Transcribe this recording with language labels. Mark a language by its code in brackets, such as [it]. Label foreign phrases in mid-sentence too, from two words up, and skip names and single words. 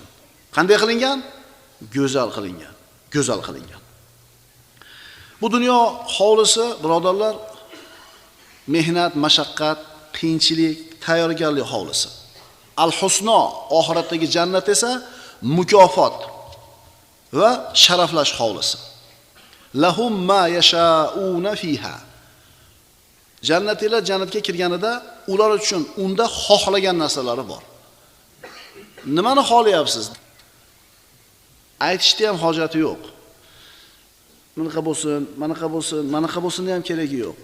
[uz] Qanday qilingan? Go'zal qilingan. Go'zal qilingan. Bu dunyo hovlisi, birodarlar, mehnat, mashaqqat, qiyinchilik, tayyorgarlik hovlisi. Al-Husno, oxiratdagi jannat esa mukofot va sharaflash hovlisi. [ar] لهم ما يشاءون فيها. [uz] Jannatlar jannatga kirganida ular uchun unda xohlagan narsalari bor. Nimani xohlayapsiz? Aytishda ham hojati yo'q. Manaqa bo'lsin, manaqa bo'lsin, manaqa bo'lsinni ham keragi yo'q.